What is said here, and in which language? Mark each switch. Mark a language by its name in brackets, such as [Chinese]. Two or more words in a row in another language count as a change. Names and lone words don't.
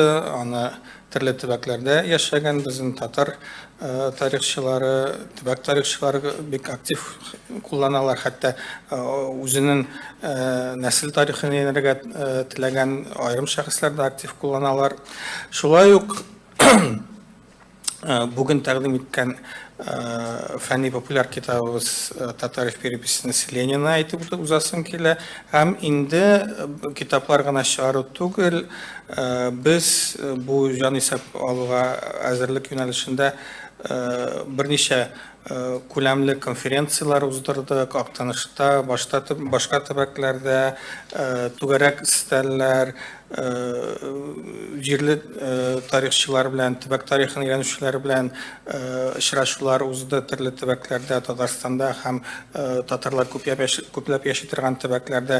[Tatar] Аны төрле төбәкләрдә яшәгән безнең татар тарихчылары, төбәк тарихчылары бик актив кулланалар. Хәтта үзенең нәсел тарихын өйрәнергә теләгән аерым шәхесләр дә актив кулланалар. Шулай ук бүген тәкъдим иткән фәнни популяр китабыбыз «Татары в переписи населения» әйтеп узасым килә. Һәм инде китаплар гына чыгару түгел, без бу җанисәп алуга әзерлек юнәлешендә берничә күләмле конференциялар уздырдык. Актанышта, башка төбәкләрдә түгәрәк өстәлләр, җирле тарихчылар белән, төбәк тарихын өйрәнүчеләр белән очрашулар узды төрле төбәкләрдә, Татарстанда һәм татарлар күпләп яши торган төбәкләрдә.